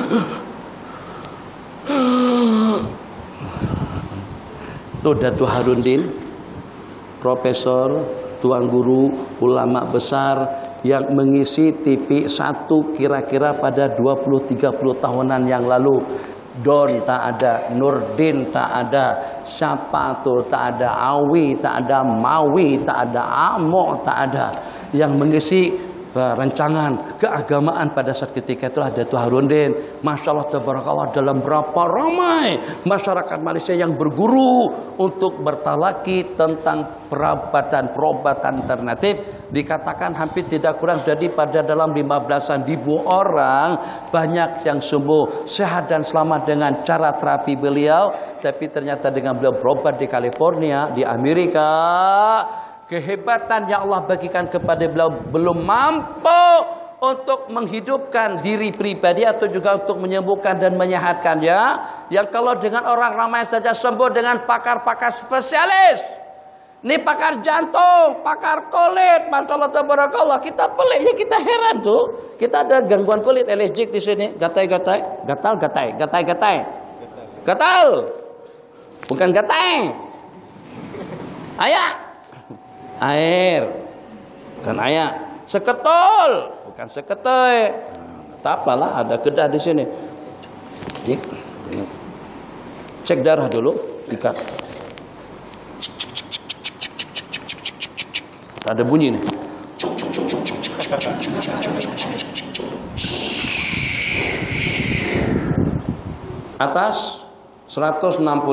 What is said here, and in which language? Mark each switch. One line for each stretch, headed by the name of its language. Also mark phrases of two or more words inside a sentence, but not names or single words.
Malay: Tuh Datuk Harudin, profesor, tuan guru, ulama besar yang mengisi TV 1 kira-kira pada 20-30 tahunan yang lalu. Don tak ada, Nurdin tak ada, siapa tuh tak ada, Awi tak ada, Mawi tak ada, Amo tak ada. Yang mengisi rancangan keagamaan pada saat ketika itulah Datuk Harudin.
Arabic: ما شاء الله تبارك الله,
Malay: dalam berapa ramai masyarakat Malaysia yang berguru untuk bertalaki tentang perobatan alternatif. Dikatakan hampir tidak kurang daripada dalam 15.000 orang banyak yang sembuh sehat dan selamat dengan cara terapi beliau. Tapi ternyata dengan beliau berobat di California, di Amerika, kehebatan yang Allah bagikan kepada beliau belum mampu untuk menghidupkan diri pribadi atau juga untuk menyembuhkan dan menyehatkannya. Yang kalau dengan orang ramai saja sembuh dengan pakar-pakar spesialis. Ini pakar jantung, pakar kulit,
Arabic: ما شاء الله تبارك الله.
Malay: Kita peliknya, kita heran tuh. Kita ada gangguan kulit, alergik di sini, gatai-gatai, gatal-gatai. Bukan gatai. Air, bukan air. Seketol, bukan seketoi. Tak apalah, ada kedah di sini. Cek darah dulu, ikat. Ada bunyi nih. Atas 160.